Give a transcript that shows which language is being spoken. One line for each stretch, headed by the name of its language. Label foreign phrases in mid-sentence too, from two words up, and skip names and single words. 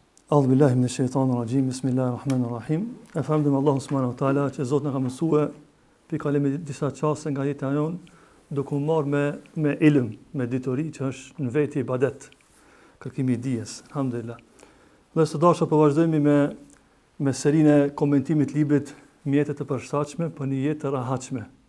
Arabic: أعوذ بالله من الشيطان الرجيم. بسم الله الرحمن الرحيم.
Albanian: Falënderojmë Allahun
Arabic: سبحانه وتعالى
Albanian: që Zoti na ka mësuar pikëllim disa çaste nga jeta jon, duke u marrë me ilm, me ditori që është në vetë ibadet, kërkimi i dijes. Alhamdulillah. Dhe së dashur po vazhdojmë me serinë e komentimit të librit Mjetet e përshtatshme për një jetë të rahatshme.